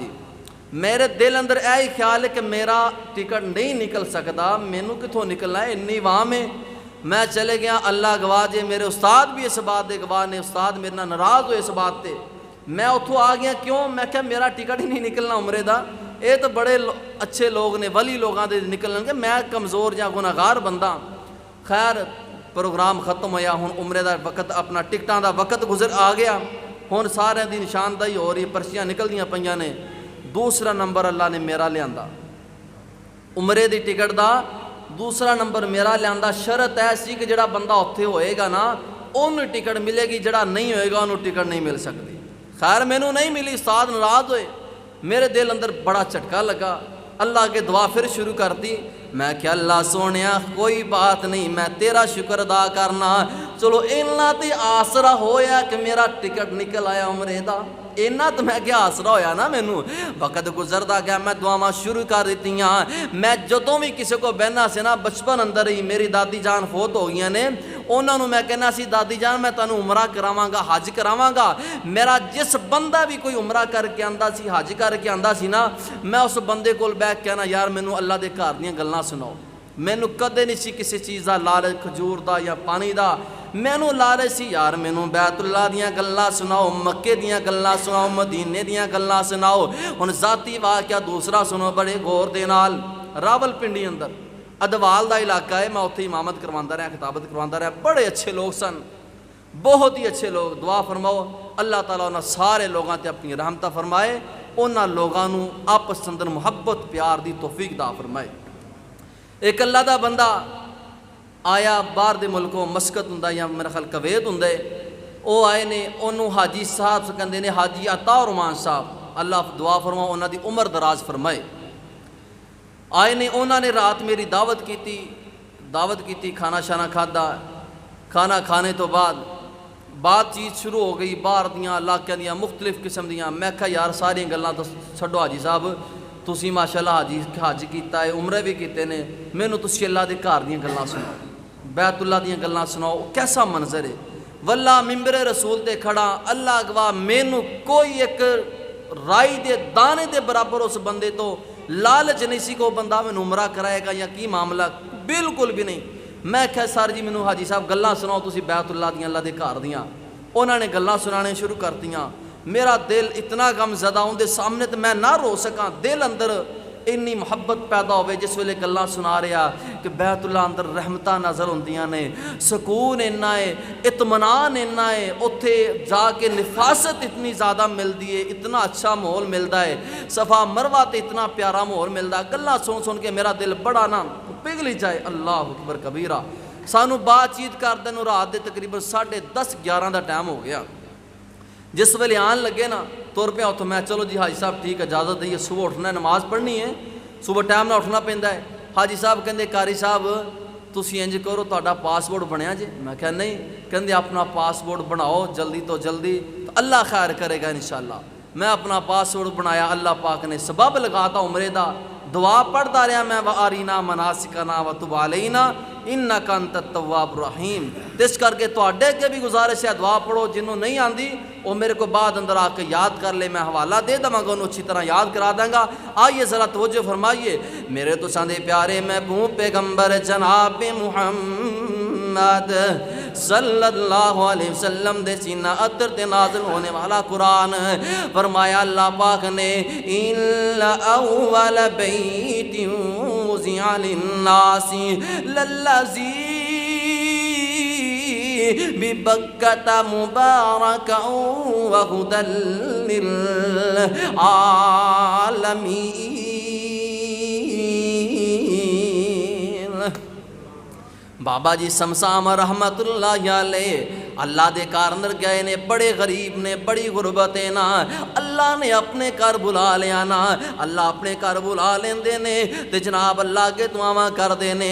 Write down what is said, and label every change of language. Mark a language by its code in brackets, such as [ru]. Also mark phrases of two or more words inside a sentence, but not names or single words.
[pa] میرے دل اندر یہی خیال ہے کہ میرا ٹکٹ نہیں نکل سکتا، مینوں کتوں نکلنا ہے، انی عوام ہے۔ میں چلے گیا، اللہ گواہ جے، میرے استاد بھی اس بات دے گواہ نے، استاد میرے نال ناراض ہوئے اس بات تے۔ میں اتھوں آ گیا، کیوں؟ میں کہا میرا ٹکٹ ہی نہیں نکلنا عمرے دا، یہ تو بڑے اچھے لوگ نے، ولی لوگاں دے نکلن گے، میں کمزور یا گناہگار بندہ۔ خیر پروگرام ختم ہویا، ہن عمرے دا وقت، اپنا ٹکٹاں دا وقت گزر آ گیا، ہن سارے دی نشاندہی ہو رہی، پرچیاں نکلدیاں پیاں نے۔ دوسرا نمبر اللہ نے میرا لیاندا، عمرے دی ٹکٹ دا دوسرا نمبر میرا لیاندا۔ شرط ایسی کہ جڑا بندہ اتھے ہوئے گا نا انہوں ٹکٹ ملے گی، جڑا نہیں ہوئے گا انہوں ٹکٹ نہیں مل سکتی۔ خیر مینوں نہیں ملی، استاد ناراض ہوئے، میرے دل اندر بڑا جھٹکا لگا، اللہ کے دعا پھر شروع کر دی۔ میں کہ اللہ سونیا کوئی بات نہیں، میں تیرا شکر ادا کرنا، چلو اینا تے آسرا ہویا کہ میرا ٹکٹ نکل آیا عمرے دا، اینا تو میں کیا آسرا ہویا نا مینوں۔ وقت گزردا گیا، میں دعاواں شروع کر دیتیاں۔ میں جدوں بھی کسی کو بہنا سے نا، بچپن اندر ہی میری دادی جان فوت ہو گئی نے، انہوں میں کہنا سی دادی جان میں تانوں عمرہ کراواں گا، حج کراواں گا۔ میرا جس بندہ بھی کوئی عمرہ کر کے آندا سی، حج کر کے آندا سی نا، میں اس بندے کول بیٹھ کہنا یار مینوں اللہ دے گھر دیاں گلاں سناؤ۔ مینوں کدے نہیں سی کسی چیز دا لالچ، کھجور دا یا پانی دا، مینوں لالچ سی یار مینوں بیت اللہ دیاں گلاں سناؤ، مکے دیاں گلاں سناؤ، مدینے دیاں گلاں سناؤ۔ ہن ذاتی واقعہ دوسرا سنو بڑے غور دے نال۔ راول پنڈی اندر ادوال دا علاقہ ہے، میں اتھے امامت کرواندا رہا، خطابت کرواندا رہا، بڑے اچھے لوگ سن، بہت ہی اچھے لوگ۔ دعا فرماؤ اللہ تعالیٰ انہاں سارے لوگاں تے اپنی رحمتہ فرمائے، انہاں لوگاں نوں آپس اندر محبت پیار دی توفیق عطا فرمائے۔ ایک اللہ دا بندہ آیا باہر دے ملکوں، مسقط ہوندا یا میرا خیال کویت ہوندا ہے، وہ آئے نے، انہوں حاجی صاحب سے کہندے نے، حاجی عطا الرحمان صاحب، اللہ دعا فرماؤ انہاں دی عمر دراز فرمائے۔ آئے نے، انہوں نے رات میری دعوت کیتی، کھانا شانا کھادا، کھانا کھانے تو بعد بات چیت شروع ہو گئی، باہر دیاں علاقے دیاں مختلف قسم دیاں۔ میں کہا یار ساری گلاں تو چھڈو حاجی صاحب، تسی ماشاءاللہ حج کیتا ہے، عمرے بھی کیتے نے، مینوں تسی اللہ دے گھر دیاں گلاں سناؤ، بیت اللہ دیاں گلاں سناؤ، [ur] کیسا منظر ہے۔ [pa] واللہ ممبر رسول تے کھڑا، اللہ گواہ مینوں کوئی ایک رائی دے دانے دے برابر اس بندے تو لالچ نہیں سی کہ وہ بندہ میں عمرہ کرائے گا یا کی معاملہ، بالکل بھی نہیں۔ میں کہا سر جی مینوں حاجی صاحب گلاں سناؤ تسی بیت اللہ دیاں اللہ دے گھر دیاں. انہوں نے گلاں سنانے شروع کرتیاں. میرا دل اتنا غم زدہ اون دے سامنے تے میں نہ رو سکاں. دل اندر انی محبت پیدا ہوئے جس ویلے گلاں سنا رہا کہ بیت اللہ اندر رحمتاں نظر ہوندیاں نے, سکون اتنا ہے, اطمینان اتنا ہے, اتھے جا کے نفاست اتنی زیادہ ملتی ہے, اتنا اچھا ماحول ملتا ہے, صفا مروہ تے اتنا پیارا ماحول ملتا ہے. گلاں سن سن کے میرا دل بڑا نا پگھلی جائے. [ar] اللہ اکبر کبیرہ. [pa] سانو بات چیت کردے نوں رات دے تقریباً 10:30-11 دا ٹائم ہو گیا. جس ویلے آن لگے نا تر پیا اتوں میں چلو جی حاجی صاحب ٹھیک ہے اجازت دئیے صبح اٹھنا ہے نماز پڑھنی ہے صبح ٹائم نہ اٹھنا پیندا ہے. حاجی صاحب کہندے قاری صاحب تسی انج کرو تہاڈا پاسپورٹ بنیا جے. میں کہا نہیں. کہندے اپنا پاسپورٹ بناؤ جلدی تو جلدی تو اللہ خیر کرے گا انشاءاللہ. میں اپنا پاسپورٹ بنایا. اللہ پاک نے سبب لگاتا عمرے دا. دعا پڑھتا رہا میں [ar] وَأَرِنَا مَنَاسِكَنَا وَتُبْ عَلَيْنَا إِنَّكَ أَنْتَ التَّوَّابُ الرَّحِيمُ. [pa] اس کر کے تواڈے کے بھی گزارش ہے دعا پڑھو. جنہوں نہیں آندی وہ میرے کو بعد اندر آ کے یاد کر لے. میں حوالہ دے دوں گا انہوں اچھی طرح یاد کرا دیں گا. [ur] آئیے ذرا توجہ فرمائیے. [pa] میرے تو ساندے پیارے محبوب پیغمبر جناب محمد صلی اللہ علیہ وسلم دے سینہ عطر تے نازل ہونے والا قرآن فرمایا اللہ پاک نے [ar] إِلَّا أَوَّلَ بَيْتٍ وُضِعَ لِلنَّاسِ لَلَّذِي بِبَكَّةَ مُبَارَكًا وَهُدًى لِلْعَالَمِينَ. [pa] بابا جی سمسام رحمت اللہ علیہ اللہ دے کار اندر گئے نے, بڑے غریب نے, بڑی غربت ہے نا. اللہ نے اپنے گھر بلا لیا نا. اللہ اپنے گھر بلا لیندے نے تے جناب اللہ کے دعاواں کر دے نے.